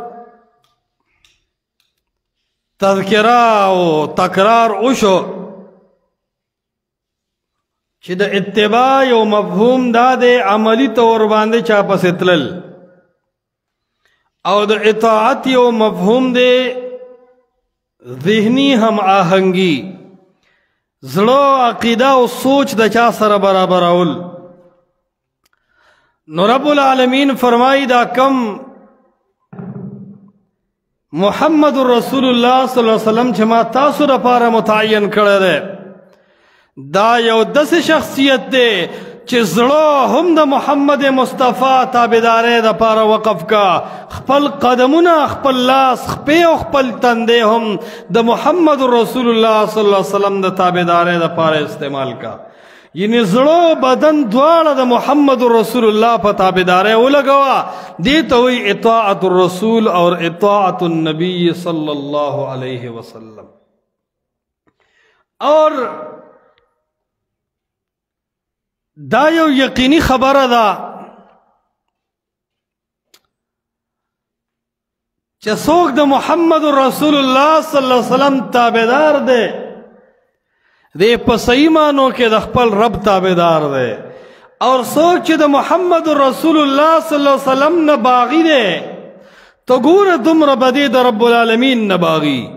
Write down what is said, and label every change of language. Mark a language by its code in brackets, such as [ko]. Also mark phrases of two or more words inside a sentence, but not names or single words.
[ps] تذکرہ او تکرار وشو چې د اتباع یو مفهوم دا دی عملی طور باندې چا پسې تلل او د اطاعت یو مفهوم دی ذهنی هم آهنگی زړه عقیده او سوچ د چا سره برابرول نو [ar] رب العالمین [ps] فرمایي دا کم محمد رسول الله [ar] صلی الله علیه وسلم [ps] چې ما تاسو لپاره متعین کړی دی دا یو داسې شخصیت دی چې زړه هم د محمد مصطفی تابعدارۍ دپاره وقف کا خپل قدمونه خپل لاس خپې او خپل تندې هم د محمد رسول الله [ar] صلی الله علیه وسلم [ps] د تابعدارۍ دپاره استعمال کا یعنی زړه بدن دواړه د محمد رسول الله په تابعدارۍ ولګوه دې ته وایي [ar] اطاعت الرسول [ps] اور [ar] اطاعت النبی صلی الله علیه وسلم [ps] اور دا یو یقینی خبره ده چې څوک د محمد رسول الله [ar] صلی الله علیه وسلم [ps] تابعدار دی دی په صحیح معنو کې د خپل رب تابعدار دی اور څوک چې د محمد رسول الله [ar] صلی الله علیه وسلم [ps] نه باغی دی تو ګوره دومره به دی د [ar] رب العالمین [ps] نه باغی